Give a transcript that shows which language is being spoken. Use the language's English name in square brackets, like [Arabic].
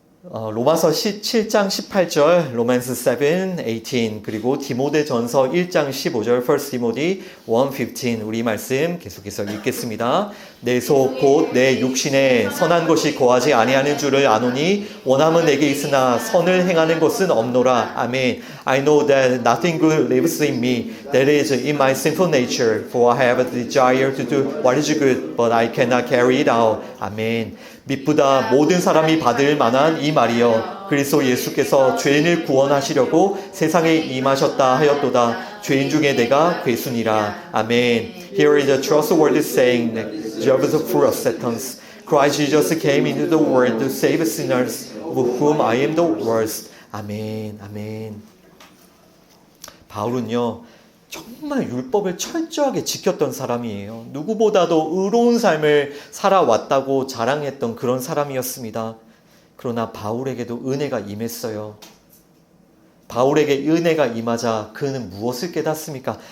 [Korean] 로마서 7장 18절, [English] 로맨스 7, 18, [Korean] 그리고 디모데전서 1장 15절, 1 디모데 1:15 우리 말씀 계속해서 읽겠습니다. 내 속 곧 내 육신에 선한 것이 거하지 아니하는 줄을 아노니 원함은 내게 있으나 선을 행하는 것은 없노라. 아멘. [English] I know that nothing good lives in me, that is in my sinful nature, for I have a desire to do what is good, but I cannot carry it out. [Korean] 아멘. 미쁘다 모든 사람이 받을 만한 이 말이여 그리스도 예수께서 죄인을 구원하시려고 세상에 임하셨다 하였도다. 죄인 중에 내가 괴순이라. 아멘. [English] Here is a trustworthy saying that Job's full of Satan's. Christ Jesus came into the world to save sinners, of whom I am the worst. [Korean] 아멘. 아멘. 바울은요, 정말 율법을 철저하게 지켰던 사람이에요. 누구보다도 의로운 삶을 살아왔다고 자랑했던 그런 사람이었습니다. 그러나 바울에게도 은혜가 임했어요. 바울에게 은혜가 임하자 그는 무엇을 깨닫습니까?